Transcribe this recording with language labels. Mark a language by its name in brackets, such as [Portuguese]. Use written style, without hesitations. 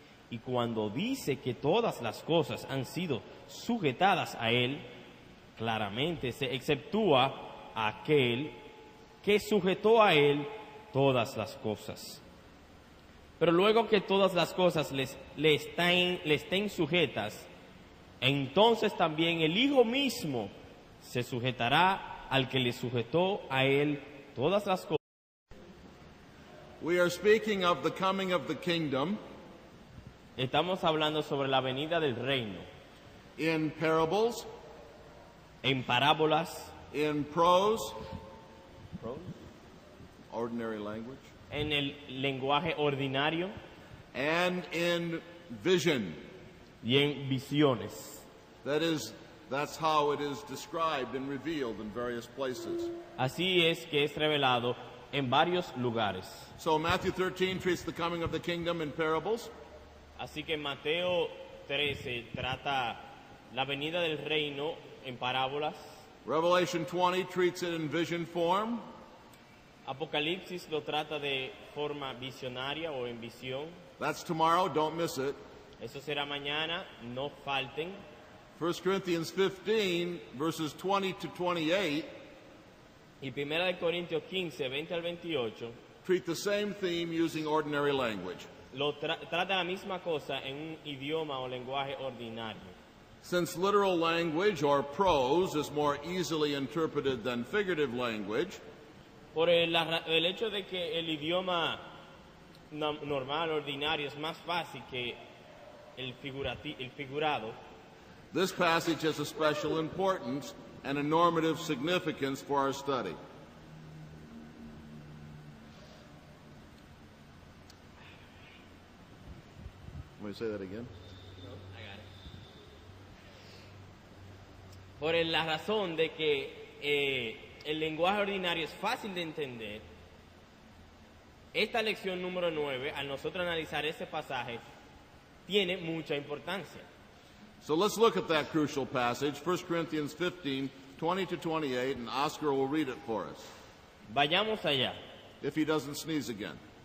[Spanish] Y cuando dice que todas las cosas han sido sujetadas a Él, claramente se exceptúa a aquel que sujetó a Él todas las cosas. Pero luego que todas las cosas le estén sujetas, entonces también el Hijo mismo se sujetará al que le sujetó a Él todas las cosas. [English] We are speaking of the coming of the kingdom [Spanish] Estamos hablando sobre la venida del reino. [English] in parables, [Spanish] En parábolas, [English] in prose, ordinary language, [Spanish] en el lenguaje ordinario [English] and in vision. [Spanish] y en visiones. [English] That's how it is described and revealed in various places. [Spanish] Así es que es revelado en varios lugares. [English] So Matthew 13 treats the coming of the kingdom in parables. [Spanish] Así que Mateo 13 trata la venida del reino en parábolas. [English] Revelation 20 treats it in vision form. [Spanish] Apocalipsis lo trata de forma visionaria o en visión. [English] That's tomorrow, don't miss it. [Spanish] Eso será mañana, no falten. [English] 1 Corinthians 15, verses 20 to 28, [Spanish] Y 1 de Corintios 15, 20 al 28, [English] treat the same theme using ordinary language. [Spanish] trata la misma cosa en un idioma o lenguaje ordinario. [English] Since literal language or prose is more easily interpreted than figurative language, [Spanish] Por el hecho de que el idioma normal, ordinario, es más fácil que el figurado, [English] this passage has a special importance and a normative significance for our study. Let me say that again. [Spanish] por la razón de que el lenguaje ordinario es fácil de entender. Esta lección número 9, al nosotros analizar ese pasaje, tiene mucha importancia. [English] So let's look at that crucial passage, 1 Corinthians 15, 20 to 28, and Oscar will read it for us, [Spanish] Vayamos allá. [English] if he doesn't sneeze again.